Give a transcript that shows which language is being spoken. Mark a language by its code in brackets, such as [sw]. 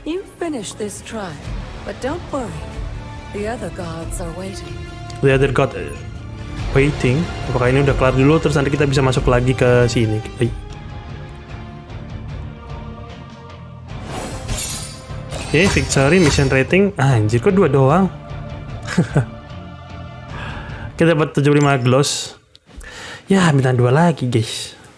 [en] You finish this try, but don't worry. The other gods are waiting. The other god waiting. [id] Apakah ini udah kelar dulu terus nanti kita bisa masuk lagi ke sini? [en] Oke, victory mission rating. [id] Anjir, kok 2 doang? Kita dapat 75 gloss. Ya, bintang 2 lagi, guys.